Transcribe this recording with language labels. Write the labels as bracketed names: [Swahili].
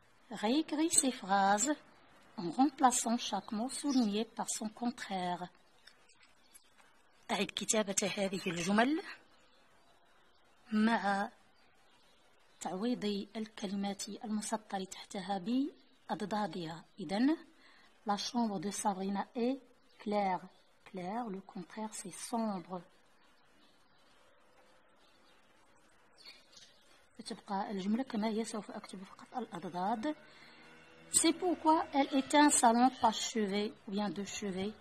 [French] Réécris ces phrases en remplaçant chaque mot souligné par son contraire. [Arabic] أعد كتابة هذه الجمل مع تعويض الكلمات المسطرة تحتها بأضدادها. [French] إذن la chambre de Sabrina est claire. Claire, le contraire c'est sombre. [Arabic] تبقى الجملة كما هي. سوف أكتب فقط الأضداد. [French] C'est pourquoi elle est un salon pas chevet ou bien de chevet.